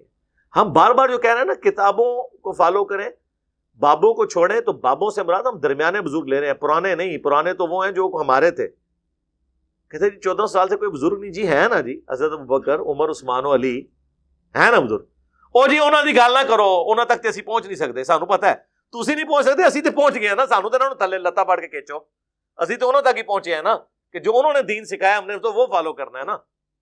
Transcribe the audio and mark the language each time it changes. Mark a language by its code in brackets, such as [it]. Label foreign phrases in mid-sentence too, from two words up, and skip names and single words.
[ur] ہم بار بار جو کہہ رہے ہیں نا کتابوں کو فالو کریں, بابوں کو چھوڑیں, تو بابوں سے مراد ہم درمیانے بزرگ لے رہے ہیں, پرانے نہیں. پرانے تو وہ ہیں جو ہمارے تھے. کہتے جی 14 سال سے کوئی بزرگ نہیں. جی ہے نا جی, حضرت ابوبکر, عمر, عثمان و علی ہے نا بزرگ. [pa] او جی انہاں دی گل نہ کرو, انہاں تک تے اسی پہنچ نہیں سکتے. سانو پتہ ہے تسی نہیں پہنچ سکتے, اسی تے پہنچ گئے ہیں نا. سانو تے انہاں نوں تھلے لتا پڑ کے کھینچو, اسی تو انہاں تک ہی پہنچے ہیں نا, [ur] کہ جو انہوں نے دین سکھایا ہم نے تو وہ فالو کرنا ہے نا.